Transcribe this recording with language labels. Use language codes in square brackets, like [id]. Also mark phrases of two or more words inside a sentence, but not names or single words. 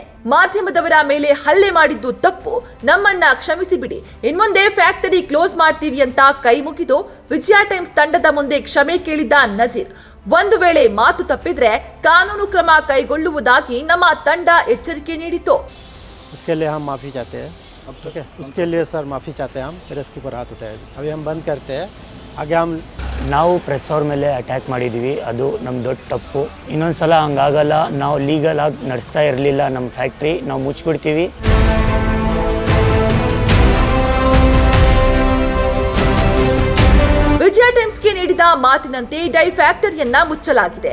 [kn] ಮಾಧ್ಯಮದವರ ಮೇಲೆ ಹಲ್ಲೆ ಮಾಡಿದ್ದು ತಪ್ಪು, ನಮ್ಮನ್ನ ಕ್ಷಮಿಸಿ ಬಿಡಿ, ಇನ್ಮುಂದೆ [en] factory close [kn] ಮಾಡ್ತೀವಿ ಅಂತ ಕೈ ಮುಗಿದು ವಿಜಯ ಟೈಮ್ಸ್ ತಂಡದ ಮುಂದೆ ಕ್ಷಮೆ ಕೇಳಿದ ನಜೀರ್, ಒಂದು ವೇಳೆ ಮಾತು ತಪ್ಪಿದ್ರೆ ಕಾನೂನು ಕ್ರಮ ಕೈಗೊಳ್ಳುವುದಾಗಿ ನಮ್ಮ ತಂಡ ಎಚ್ಚರಿಕೆ ನೀಡಿತು. [hi] उसके लिए हम माफ़ी चाहते हैं. ठीक है, उसके लिए सर माफ़ी चाहते हैं हम. फिर इसके ऊपर हाथ उठाए अभी हम बंद करते हैं. आगे हम [kn] ನಾವು ಪ್ರೆಸ್ ಅವ್ರ ಮೇಲೆ ಅಟ್ಯಾಕ್ ಮಾಡಿದ್ದೀವಿ, ಅದು ನಮ್ಮ ದೊಡ್ಡ ತಪ್ಪು. ಇನ್ನೊಂದ್ಸಲ ಹಂಗಾಗಲ್ಲ. ನಾವು ಲೀಗಲ್ ಆಗಿ ನಡೆಸ್ತಾ ಇರಲಿಲ್ಲ ನಮ್ಮ ಫ್ಯಾಕ್ಟ್ರಿ, ನಾವು ಮುಚ್ಚಿಬಿಡ್ತೀವಿ. ವಿಜಯ ಟೈಮ್ಸ್ಗೆ ನೀಡಿದ ಮಾತಿನಂತೆ ಡೈ ಫ್ಯಾಕ್ಟರಿಯನ್ನ ಮುಚ್ಚಲಾಗಿದೆ.